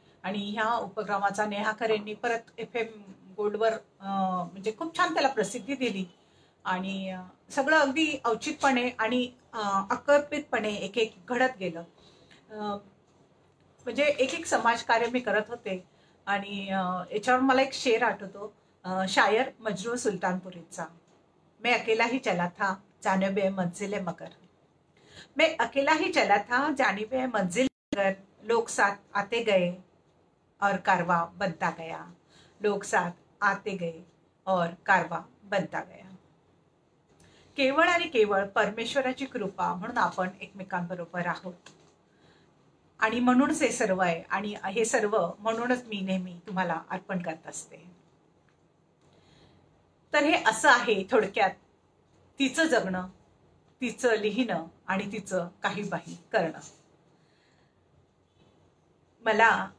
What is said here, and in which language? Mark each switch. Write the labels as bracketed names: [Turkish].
[Marathi] आणि ह्या उपक्रमाचा नेहा खरेंनी परत FM गोल्डवर म्हणजे खूप छान त्याला प्रसिद्धी दिली, आणि सगळं अगदी औचितपणे आणि अकल्पितपणे एक एक घडत गेलं. म्हणजे एक समाजकार्य मी करत होते. आणि याच्यावर मला एक शेर आठवतो, शायर मजरू सुलतानपुरीचा, [Hindi] मैं अकेला ही चला था जानिबे मंजिल मगर, मैं अकेला ही चला था जानिबे मंजिल मगर, लोग साथ आते गए और कारवा बनता गया, लोग साथ आते गए और कारवा बनता गया. [Marathi] केवळ आणि केवळ परमेश्वराची कृपा म्हणून आपण एकमेकांबरोबर आहोत, आणि म्हणूनच हे सर्व आहे, आणि हे सर्व म्हणूनच मी नेहमी तुम्हाला अर्पण करत असते. तर हे असं आहे थोडक्यात तिचं जगणं, तिचं लिहिणं आणि तिचं काही बाही करणं. मला